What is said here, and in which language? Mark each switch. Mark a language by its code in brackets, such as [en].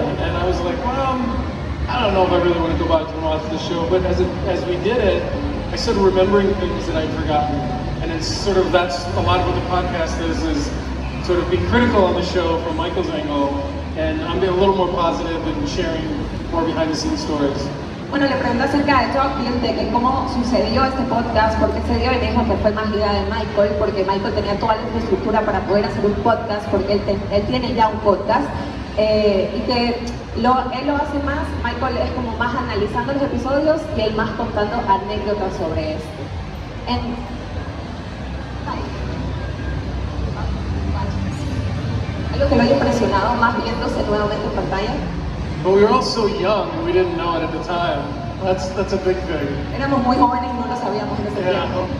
[en] And I was like, well, I don't know if I really want to go back and watch the show. But as we did it, I started remembering things that I'd forgotten. And it's sort of, that's a lot of what the podcast is sort of being critical on the show from Michael's angle, and I'm being a little more positive and sharing more behind the scenes stories. [es] Bueno, le pregunté acerca de Tokyo, de que cómo sucedió este podcast, por qué se dio, y me dijo que fue más idea de Michael, porque Michael tenía toda la infraestructura para poder hacer un podcast, porque él tiene ya un podcast, y que él lo hace más, Michael es como más analizando los episodios y él más contando anécdotas sobre esto. Algo que lo haya impresionado más viéndose nuevamente en pantalla. [en] But we were all so young and we didn't know it at the time. That's a big thing. [es] Éramos muy jóvenes y no lo sabíamos en ese tiempo.